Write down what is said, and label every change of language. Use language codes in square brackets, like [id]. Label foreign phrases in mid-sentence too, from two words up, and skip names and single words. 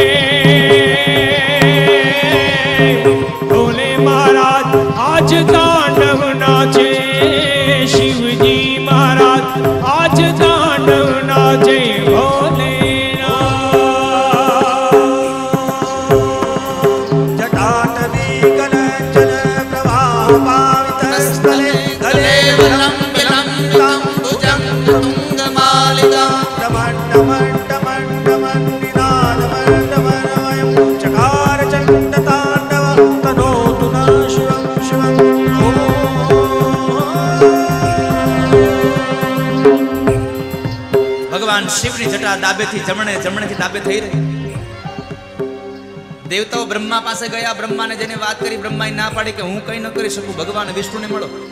[hi] भोले महाराज आज तांडव नाचे शिवजी महाराज आज तांडव नाचे भोलेनाथ [sa] जटाटवी कलंचन प्रवाह पावितस्थले गले वलंबितं भुजं तुंगमालिका डमंडमंडमंडमं निनादमंडमनमयं चकार चंडतांडव तनोतु न शिवं शिवं [gu] ભગવાન શિવની જટા ડાબેથી જમણે જમણેથી ડાબે થઈ રહી. દેવતાઓ બ્રહ્મા પાસે ગયા. બ્રહ્માને જેને વાત કરી બ્રહ્માએ ના પાડી કે હું કઈ ન કરી શકું, ભગવાન વિષ્ણુને મળો.